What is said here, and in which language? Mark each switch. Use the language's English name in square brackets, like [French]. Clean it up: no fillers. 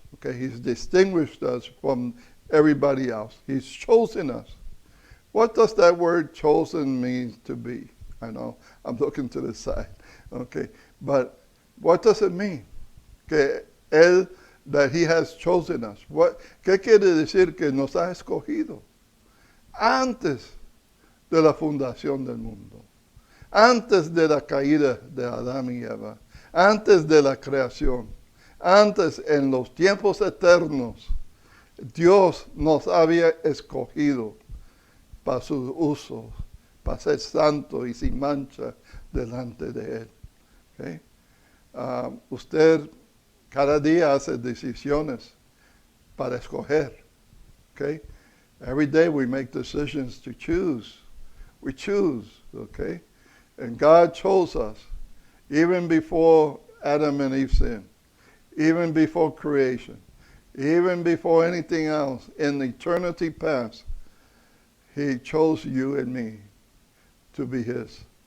[English] Okay, He's distinguished us from everybody else. He's chosen us. What does that word chosen mean to be? I know, I'm looking to the side. Okay, but what does it mean? [Spanish] Que Él, [English] that He has chosen us. [Spanish] ¿Qué quiere decir que nos ha escogido? Antes de la fundación del mundo. Antes de la caída de Adán y Eva. Antes de la creación. Antes, en los tiempos eternos, Dios nos había escogido para sus usos, para ser santo y sin mancha delante de Él. Okay? Usted cada día hace decisiones para escoger. [English] Okay? Every day we make decisions to choose. We choose, okay? And God chose us even before Adam and Eve sinned, even before creation, even before anything else. In eternity past, He chose you and me to be His.